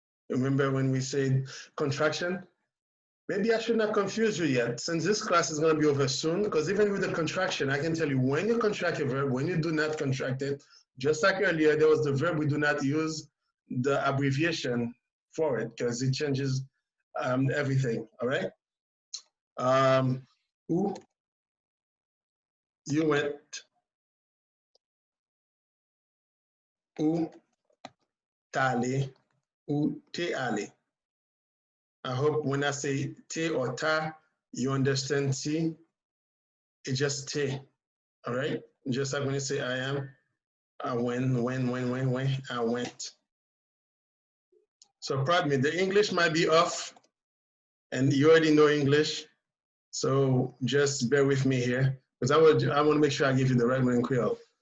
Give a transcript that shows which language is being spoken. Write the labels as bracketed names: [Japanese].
[English] Remember when we said contraction? Maybe I should not confuse you yet, since this class is going to be over soon, because even with the contraction, I can tell you when you contract a verb, when you do not contract it, just like earlier, there was the verb, we do not use the abbreviation for it, because it changes everything, all right? [French] Où [English] you went, [French] où t'allais, où t'es allé. [English] I hope when I say te or ta, you understand T, it's just te, all right? Just like when you say I am, when, I went. So pardon me, the English might be off, and you already know English, so just bear with me here, because I want to make sure I give you the right one in Creole.